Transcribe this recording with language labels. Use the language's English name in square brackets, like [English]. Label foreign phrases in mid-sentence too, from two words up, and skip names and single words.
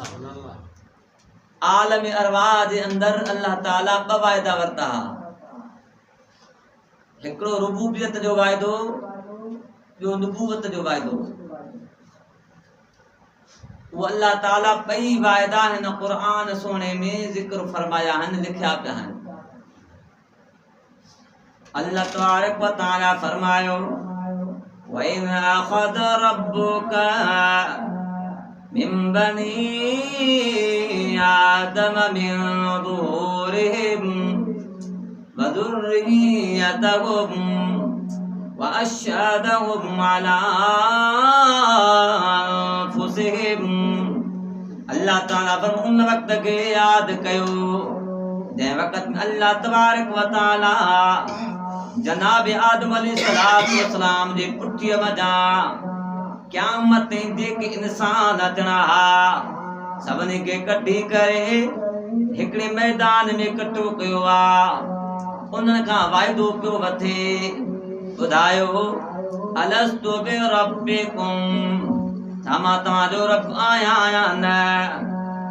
[Sindhi] आलम अरवाह जे अंदर अल्लाह ताला ॿ वाइदा वरता, हिकिड़ो रुबूबियत जो वाइदो, ॿियो नबूवत जो वाइदो। वो अल्लाह ताला ॿई वाइदा हिन क़ुरान सोने में ज़िक्र फरमाया आहिनि, लिखिया पिया आहिनि। अल्लाह तबारक व तआला फरमायो [Arabic] وإذ أخذ ربك من بني آدم من ظهورهم ذريتهم وأشهدهم على أنفسهم. [Sindhi] अल्लाह ताला पर उन वक्त के याद कयो जंहिं वक़्त में अल्लाह [Arabic] تبارك وتعالى [Sindhi] जनाब आदम [Arabic] عليه الصلاة والسلام [Sindhi] जे पुठीअ मथां क़यामत ताईं जेके इंसान अचणा हा सभिनी खे कढी करे हिकिड़े मैदान में इकट्ठो कयो आहे। उन्हनि खां वाइदो पियो वठे, ॿुधायो [Arabic] ألست بربكم, [Sindhi] छा मां तव्हांजो रब आहियां या न।